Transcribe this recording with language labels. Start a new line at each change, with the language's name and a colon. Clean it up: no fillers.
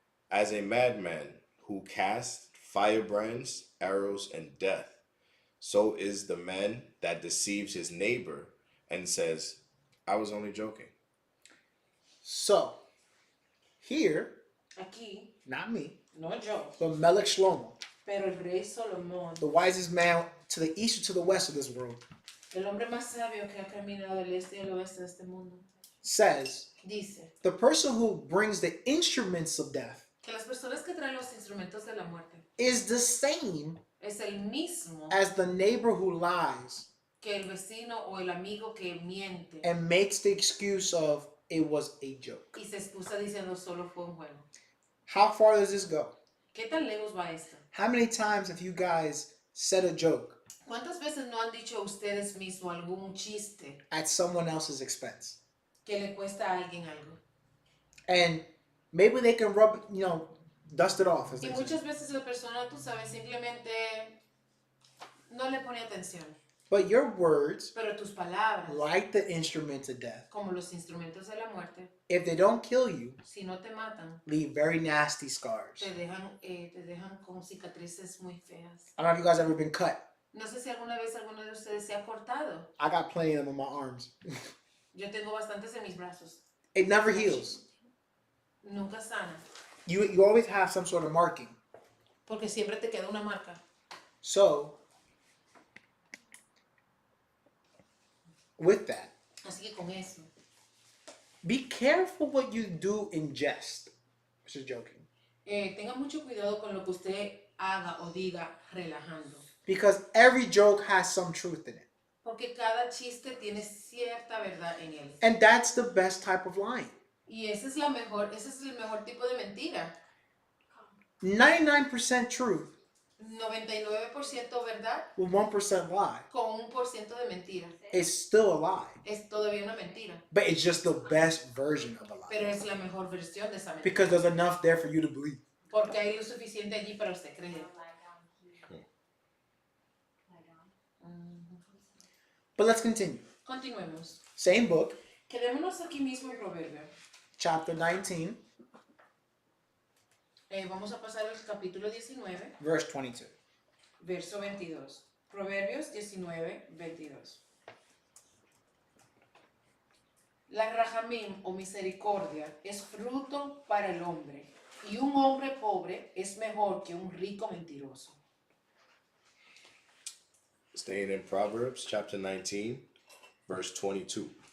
English: As a madman who casts firebrands, arrows, and death, so is the man that deceives his neighbor and says, I was only joking. So, here,
Spanish: Aquí,
English: not me,
Spanish: no yo,
English: but Melech Shlomo,
Spanish: pero el rey Salomón,
English: the wisest man to the east or to the west of this world,
Spanish: el hombre más sabio que ha caminado del este y el oeste de este mundo,
English: says,
Spanish: dice
English: the person who brings the instruments of death
Spanish: que las personas que traen los instrumentos de la muerte
English: is the same
Spanish: es el mismo
English: as the neighbor who lies
Spanish: que el vecino o el amigo que miente
English: and makes the excuse of it was a joke.
Spanish: y se excusa diciendo solo fue un juego.
English: How far does this go?
Spanish: ¿Qué tan lejos va esto?
English: How many times have you guys said a joke
Spanish: ¿Cuántas veces no han dicho ustedes mismos algún chiste
English: at someone else's expense?
Spanish: que le cuesta a alguien algo?
English: And maybe they can dust it off, as
Spanish: Y
English: they say.
Spanish: muchas veces la persona, tú sabes, simplemente no le pone atención.
English: But your words,
Spanish: Pero tus palabras,
English: like the instruments of death,
Spanish: como los instrumentos de la muerte,
English: if they don't kill you,
Spanish: si no te matan,
English: leave very nasty scars.
Spanish: te dejan con cicatrices muy feas.
English: I don't know if you guys ever been cut.
Spanish: No sé si alguna vez alguno de ustedes se ha cortado.
English: I got plenty of them on my arms.
Spanish: Yo tengo bastantes en mis brazos.
English: It never heals.
Spanish: Nunca sana.
English: You always have some sort of marking.
Spanish: Porque siempre te queda una marca.
English: So, with that,
Spanish: Así que con eso,
English: be careful what you do in jest. This is joking.
Spanish: tenga mucho cuidado con lo que usted haga o diga relajando.
English: Because every joke has some truth in it.
Spanish: Porque cada chiste tiene cierta verdad en él.
English: And that's the best type of lying.
Spanish: Y ese es el mejor tipo de mentira.
English: 99% truth
Spanish: 99% verdad
English: with 1% lie
Spanish: con 1% de mentira.
English: is still a lie.
Spanish: Es todavía una mentira.
English: But it's just the best version of a lie.
Spanish: Pero es la mejor versión de esa mentira.
English: Because there's enough there for you to believe.
Spanish: Porque hay lo suficiente allí para usted creer.
English: But let's continue.
Spanish: Continuemos.
English: Same book,
Spanish: Quedémonos aquí mismo en Proverbios.
English: chapter 19,
Spanish: Vamos a pasar al capítulo 19,
English: verse 22.
Spanish: verso 22. Proverbios 19, 22. La rajamim o misericordia es fruto para el hombre, y un hombre pobre es mejor que un rico mentiroso.
English: Staying in Proverbs chapter 19, verse 22.